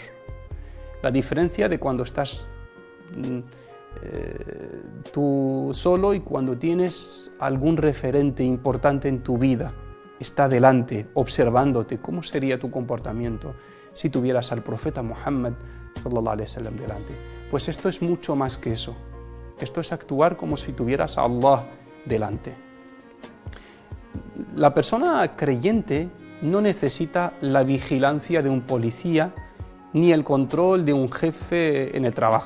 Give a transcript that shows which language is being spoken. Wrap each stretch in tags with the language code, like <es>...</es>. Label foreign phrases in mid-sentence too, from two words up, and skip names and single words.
<es>La diferencia de cuando estás tú solo y cuando tienes algún referente importante en tu vida. Está delante, observándote. ¿Cómo sería tu comportamiento si tuvieras al profeta Muhammad</es> <ar>صلى الله عليه وسلم</ar> <es>delante? Pues esto es mucho más que eso. Esto es actuar como si tuvieras a Allah delante. La persona creyente no necesita la vigilancia de un policía ni el control de un jefe en el trabajo.</es>